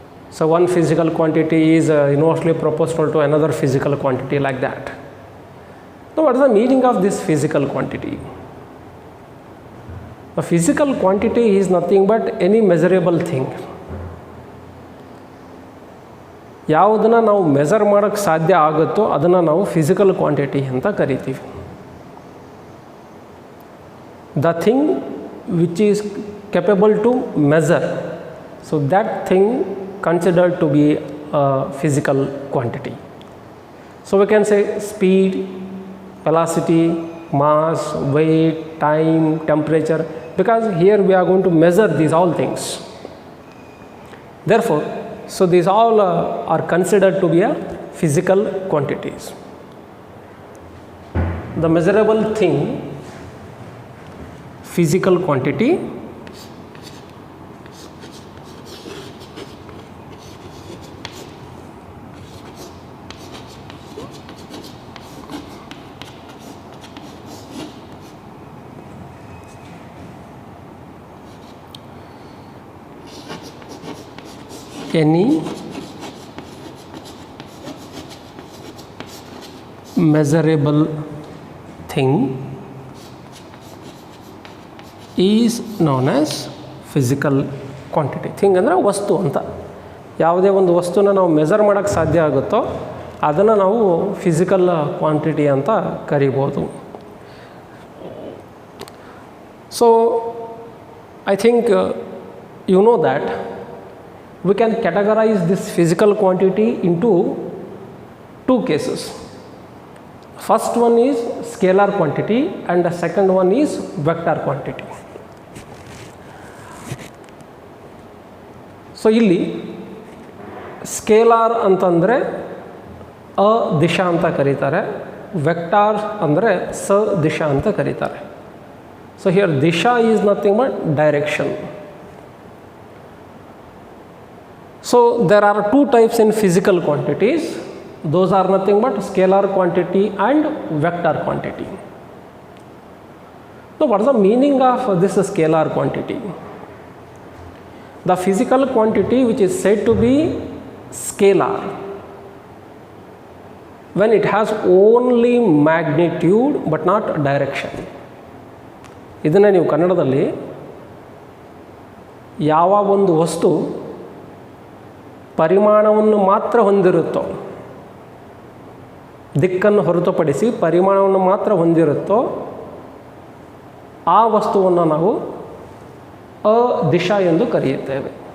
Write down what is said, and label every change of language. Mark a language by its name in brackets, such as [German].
[English] So one physical quantity is inversely proportional to another physical quantity, like that. Now what is the meaning of this physical quantity? A physical quantity is nothing but any measurable thing. [Kannada] ಯಾವುದನ್ನು ನಾವು measure ಮಾಡೋಕ್ಕೆ ಸಾಧ್ಯ ಆಗುತ್ತೋ ಅದನ್ನು ನಾವು physical quantity ಅಂತ ಕರಿತೀವಿ. [English] The thing which is capable to measure, so that thing considered to be a physical quantity. So we can say speed, velocity, mass, weight, time, temperature, because here we are going to measure these all things. Therefore, so these all are considered to be a physical quantities. The measurable thing, physical quantity, any measurable thing is known as physical quantity. [Kannada] Thing ಅಂದರೆ ವಸ್ತು ಅಂತ. ಯಾವುದೇ ಒಂದು ವಸ್ತುನ ನಾವು measure ಮಾಡೋಕ್ಕೆ ಸಾಧ್ಯ ಆಗುತ್ತೋ ಅದನ್ನು ನಾವು ಫಿಸಿಕಲ್ ಕ್ವಾಂಟಿಟಿ ಅಂತ ಕರಿಬೋದು. [English] So I think you know that we can categorize this physical quantity into two cases. First one is scalar quantity and the second one is vector quantity. [Kannada] So ಇಲ್ಲಿ scalar ಅಂತಂದರೆ ಅ ದಿಶಾ ಅಂತ ಕರೀತಾರೆ, vector ಅಂದರೆ ಸ ದಿಶಾ ಅಂತ ಕರೀತಾರೆ. [English] So here ದಿಶಾ is nothing but direction. So there are two types in physical quantities. Those are nothing but scalar quantity and vector quantity. So what is the meaning of this scalar quantity? The physical quantity which is said to be scalar when it has only magnitude but not direction. [Kannada] ಇದನ್ನು ನೀವು ಕನ್ನಡದಲ್ಲಿ ಯಾವ ಒಂದು ವಸ್ತು ಪರಿಮಾಣವನ್ನು ಮಾತ್ರ ಹೊಂದಿರುತ್ತೋ, ದಿಕ್ಕನ್ನು ಹೊರತುಪಡಿಸಿ ಪರಿಮಾಣವನ್ನು ಮಾತ್ರ ಹೊಂದಿರುತ್ತೋ ಆ ವಸ್ತುವನ್ನು ನಾವು ಅದಿಶಾ ಎಂದು ಕರೆಯುತ್ತೇವೆ.